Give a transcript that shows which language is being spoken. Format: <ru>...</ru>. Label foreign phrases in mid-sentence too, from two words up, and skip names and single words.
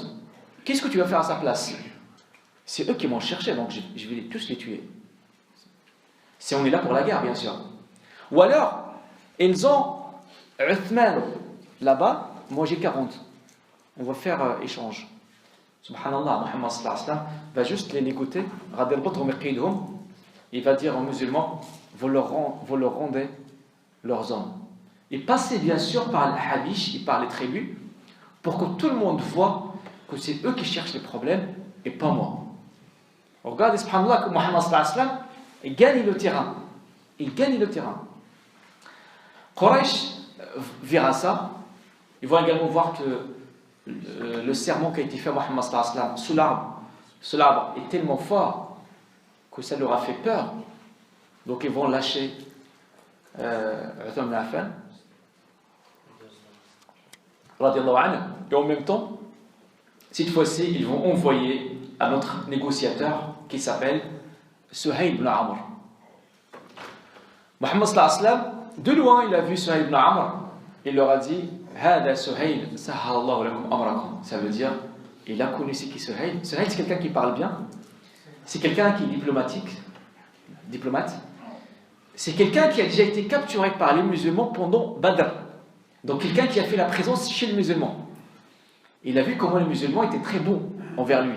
<fr>Qu'est-ce que tu vas faire à sa place? C'est eux qui m'ont cherché, donc je vais tous les tuer. Si on est là pour la guerre, bien sûr. Ou alors, ils ont Uthman là-bas, moi j'ai 40. On va faire échange. Subhanallah, Muhammad</fr> <ar>صلى الله عليه وسلم</ar> <fr>va juste les négocier. Il va dire aux musulmans vous leur rendez leurs hommes. Et passez bien sûr par l'Habish et par les tribus pour que tout le monde voit que c'est eux qui cherchent les problèmes et pas moi. Regardez, subhanallah, que Muhammad</fr> <ar>صلى الله عليه وسلم</ar> <fr>il gagne le terrain. Il gagne le terrain. Quraysh verra ça. Ils vont également voir que le serment qui a été fait à Muhammad</fr> <ar>صلى الله عليه وسلم</ar> <fr>sous l'arbre est tellement fort que ça leur a fait peur. Donc ils vont lâcher Uthman bin Affan</fr> <ar>رضي الله عنه.</ar> <fr>Et en même temps, cette fois-ci, ils vont envoyer un autre négociateur qui s'appelle Suhayl ibn Amr.</fr> <ar>محمد صلى الله عليه وسلم,</ar> <fr>de loin, il a vu Suhayl ibn Amr. Il leur a dit</fr> <ar>هذا سهيل، سهل الله لكم أمركم.</ar> <fr>Ça veut dire, il a connu c'est qui Suhayl. Suhayl, c'est quelqu'un qui parle bien. C'est quelqu'un qui est diplomate. C'est quelqu'un qui a déjà été capturé par les musulmans pendant Badr. Donc quelqu'un qui a fait la présence chez les musulmans. Il a vu comment les musulmans étaient très bons envers lui.</fr>